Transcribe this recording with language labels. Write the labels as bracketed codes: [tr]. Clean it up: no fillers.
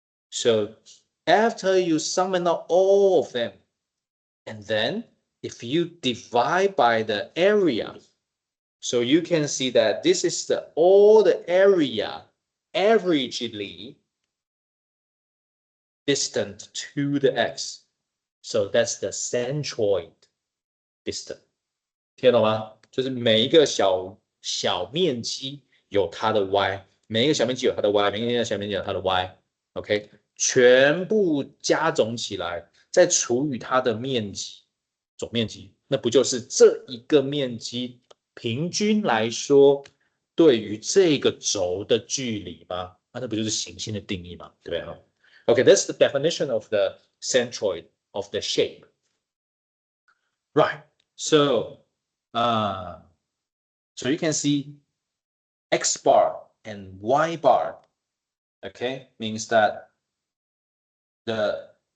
[en] So after you sum out all of them, and then if you divide by the area, so you can see that this is all the area averagely distant to the x. So that's the centroid distance. [zh] 听懂吗？就是每一个小面积有它的 y， 每一个小面积有它的 y， 每一个小面积有它的 y。OK， 全部加总起来，再除以它的面积，总面积，那不就是这一个面积平均来说对于这个轴的距离吗？那不就是行星的定义吗？对不对？ [en] Okay, that's the definition of the centroid of the shape. Right. So you can see x bar and y bar. Okay, means that the